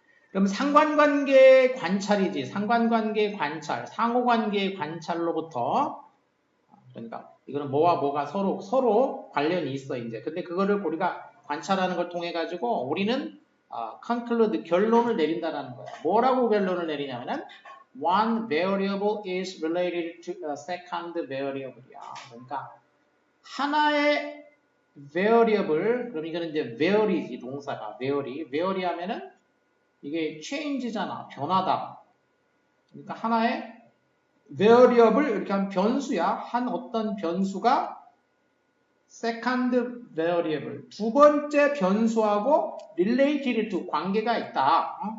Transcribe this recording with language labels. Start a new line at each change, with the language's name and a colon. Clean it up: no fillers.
Korean: 그럼 상관관계 관찰이지. 상관관계 관찰, 상호관계 관찰로부터 그러니까 이거는 뭐와 뭐가 서로 관련이 있어 이제. 근데 그거를 우리가 관찰하는 걸 통해 가지고 우리는 conclude 결론을 내린다라는 거야. 뭐라고 결론을 내리냐면은
English: one variable is related to a second variable이야.
Korean: 그러니까 하나의 variable, 그럼 이거는 이제 vary지 동사가 vary 하면은 이게 change잖아. 변하다. 그러니까 하나의 variable 이렇게 하면 변수야. 한 어떤 변수가
English: second variable
Korean: 두 번째 변수하고
English: related to
Korean: 관계가 있다.